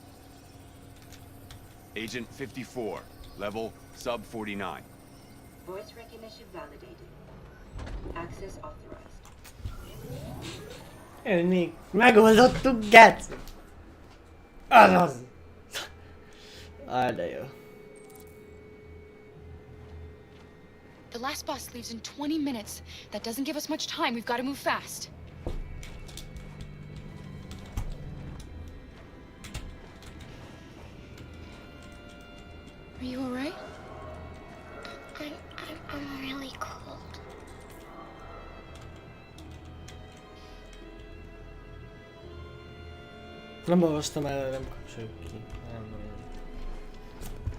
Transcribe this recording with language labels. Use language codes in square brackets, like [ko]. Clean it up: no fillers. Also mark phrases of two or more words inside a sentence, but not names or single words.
[en] Agent 54, level sub 49. Voice recognition validated. Access authorized. [hu] Még megoldottuk, Gec! Azaz! De jó. [en] The last bus leaves in 20 minutes. That doesn't give us much time. We've got to move fast. Are you alright? I'm really cold. [hu] Nem olvastam el, nem kapcsoljuk ki. Nem.